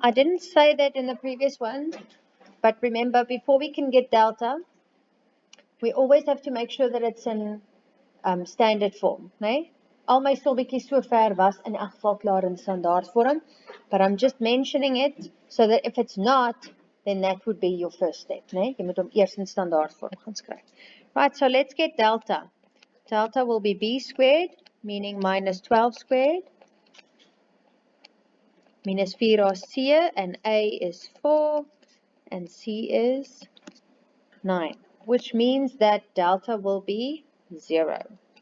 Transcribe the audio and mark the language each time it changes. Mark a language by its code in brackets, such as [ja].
[en] I didn't say that in the previous one, but remember, before we can get delta, we always have to make sure that it's in standard form, nee? [af] Al my stolbietjies so ver was in elk geval klaar in standaard vorm, [en] but I'm just mentioning it so that if it's not, then that would be your first step, nee? [af] Jy moet hom eers in standaard vorm gaan skryf. [en] Right, so let's get delta. Delta will be b squared, meaning minus 12 squared, minus 4ac, and a is 4, and c is 9, which means that delta will be 0.